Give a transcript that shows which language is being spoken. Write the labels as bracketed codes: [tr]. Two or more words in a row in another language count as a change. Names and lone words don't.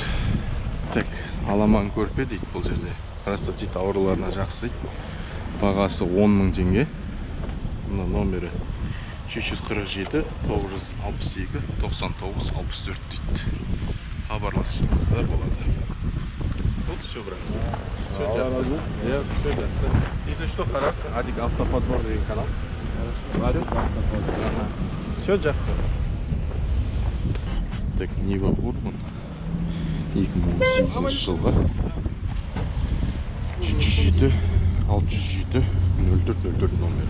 [kk] Так, аламан көрпе дейді бұл жерде. Простатит ауруларына жақсы дейді. Бағасы 10 мың теңге. Мына номері 647, 962, 99, 64 дейді. Хабарлассаңыздар болады. [ru] Вот все, брат. Все жақсы. Все жақсы. Если что, хорошо. [kk] Адик автоподбор деген канал. Все жақсы. Так, Нива Урбан 2018 жылға 707, 607, 0404 номері.